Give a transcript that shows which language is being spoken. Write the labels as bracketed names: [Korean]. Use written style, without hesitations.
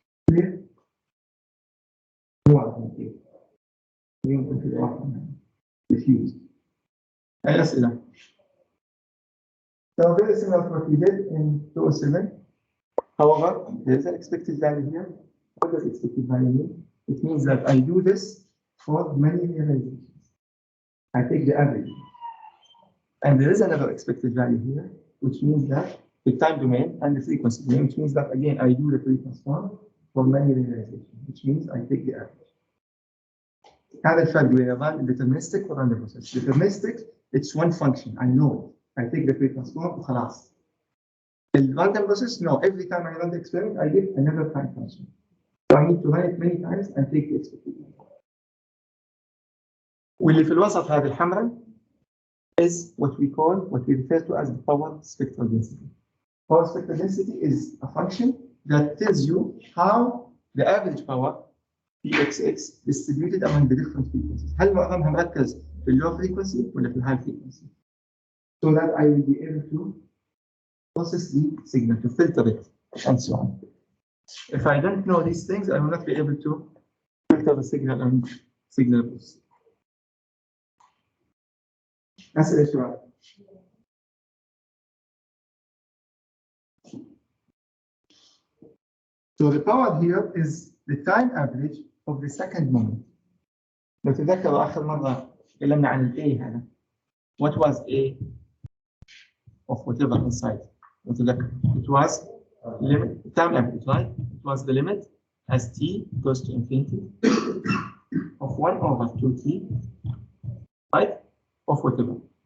[English] clear؟ [Arabic] يمكن في الواقع [English] diffused. [Arabic] أي أسئلة؟ [English] So very similar to what we did in 207. However, there is an expected value here. What does expected value mean? It means that I do this for many realizations. I take the average. And there is another expected value here, which means that the time domain and the frequency domain, which means that again I do the Fourier transform for many realizations, which means I take the average. [Arabic] هذا الفرق بين [English] deterministic or random process. Deterministic, it's one function, I know it. I take the Fourier transform [Arabic] وخلاص. [English] In random process, no, every time I run the experiment, I get another time function. So I need to run it many times and take the expected value. [Arabic] واللي في الوسط هذه الحمراء [English] is what we refer to as the power spectral density. Power spectral density is a function that tells you how the average power Pxx distributed among the different frequencies. [Arabic] هل معظمها مركز في اللو frequency ولا في الهاي frequency? [English] So that I will be able to process the signal, to filter it, and so on. If I don't know these things, I will not be able to filter the signal and signal process. [Arabic] أسئلة شباب. [English] So the power here is the time average of the second moment. [Arabic] لو تذكروا آخر مرة تكلمنا عن ال A هذا. [English] What was A of whatever inside? It was limit, time average, right? It was the limit as t goes to infinity of 1 over 2t, right? Of whatever.